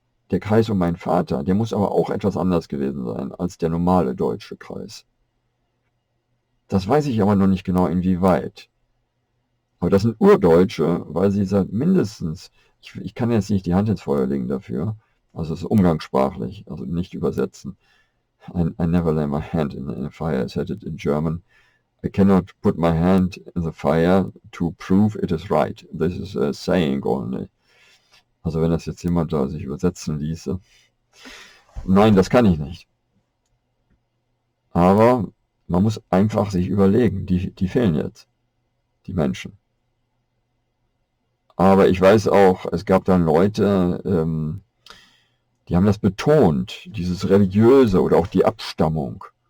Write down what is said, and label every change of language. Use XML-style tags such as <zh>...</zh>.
<de>der Kreis um meinen Vater, der muss aber auch etwas anders gewesen sein als der normale deutsche Kreis. Das weiß ich aber noch nicht genau, inwieweit. Aber das sind Urdeutsche, weil sie seit mindestens, ich kann jetzt nicht die Hand ins Feuer legen dafür, also es ist umgangssprachlich, also nicht übersetzen.</de> <en>I never lay my hand in a fire, I said it in German. I cannot put my hand in the fire to prove it is right. This is a saying only.</en> <de>Also wenn das jetzt jemand da sich übersetzen ließe. Nein, das kann ich nicht. Aber man muss einfach sich überlegen, die fehlen jetzt, die Menschen. Aber ich weiß auch, es gab dann Leute, die haben das betont, dieses Religiöse oder auch die Abstammung.</de>